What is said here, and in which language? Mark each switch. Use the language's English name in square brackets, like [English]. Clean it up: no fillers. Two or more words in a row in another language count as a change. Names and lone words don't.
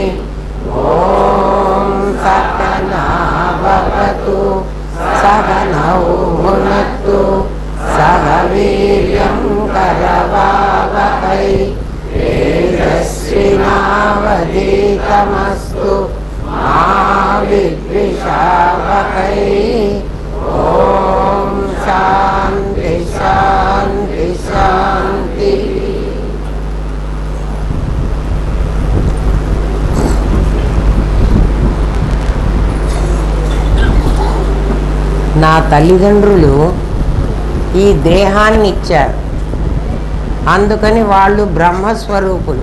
[Sanskrit] ॐ सहना भवतु सहनौ भुनक्तु सह वीर्यं करवावहै तेजस्विनावधीतमस्तु मा विद्विषावहै। ॐ शान्ति शान्ति शान्ति। [Telugu] నా తల్లిదండ్రులు ఈ దేహాన్ని ఇచ్చారు, అందుకని వాళ్ళు బ్రహ్మస్వరూపులు.